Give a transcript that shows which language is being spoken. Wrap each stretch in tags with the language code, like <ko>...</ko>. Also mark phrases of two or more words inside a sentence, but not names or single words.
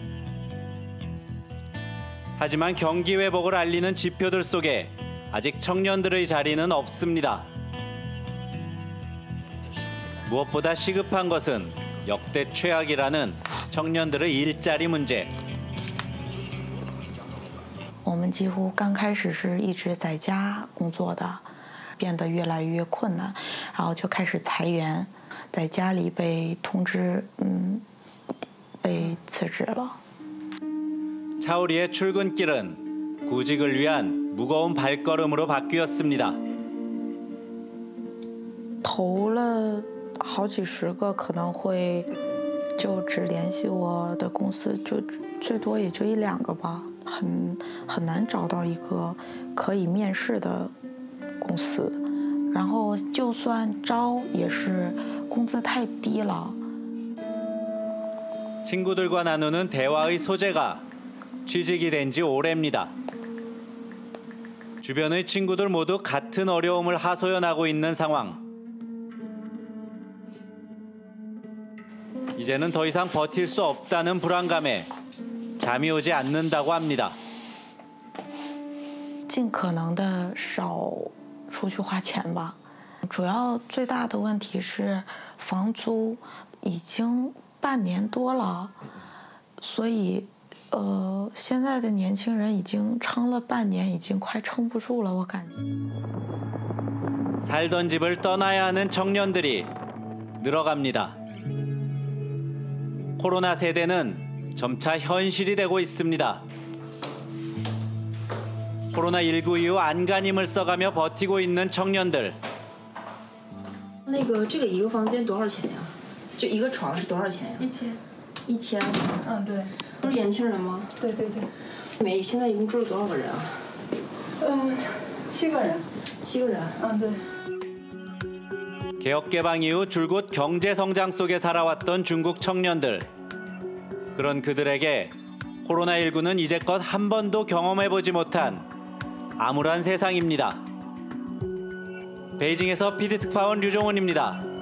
<ko>하지만 경기 회복을 알리는 지표들 속에 아직 청년들의 자리는 없습니다. 무엇보다 시급한 것은 역대 최악이라는 청년들의 일자리 문제.</ko> <zh>我们几乎刚开始是一直在家工作的，变得越来越困难，然后就开始裁员，在家里被通知，被辞职了。</zh> <ko>차오리의 출근길은 구직을 위한 무거운 발걸음으로 바뀌었습니다.</ko> <zh>投了好几十个，可能会就只联系我的公司，就最多也就1、2个吧，很难找到一个可以面试的公司。然后就算招，也是工资太低了。</zh> <ko>친구들과 나누는 대화의 소재가 취직이 된 지 오래입니다. 주변의 친구들 모두 같은 어려움을 하소연하고 있는 상황. 이제는 더 이상 버틸 수 없다는 불안감에 잠이 오지 않는다고 합니다.</ko> <zh>尽可能的少出去花钱吧。主要最大的问题是房租已经半年多了，所以现在的年轻人已经撑了半年，已经快撑不住了，我感觉。</zh> <ko>살던 집을 떠나야 하는 청년들이 늘어갑니다. 코로나 세대는 점차 현실이 되고 있습니다. 코로나19 이후 안간힘을 써가며 버티고 있는 청년들.</ko> <zh>这个一个房间多少钱呀？就一个床是多少钱呀？1000。1000。对。都是年轻人吗？对。现在一共住了多少个人啊？7个人。7个人。对。</zh> <ko>개혁 개방 이후 줄곧 경제 성장 속에 살아왔던 중국 청년들. 그런 그들에게 코로나19는 이제껏 한 번도 경험해보지 못한 암울한 세상입니다. 베이징에서 PD특파원 류종훈입니다.</ko>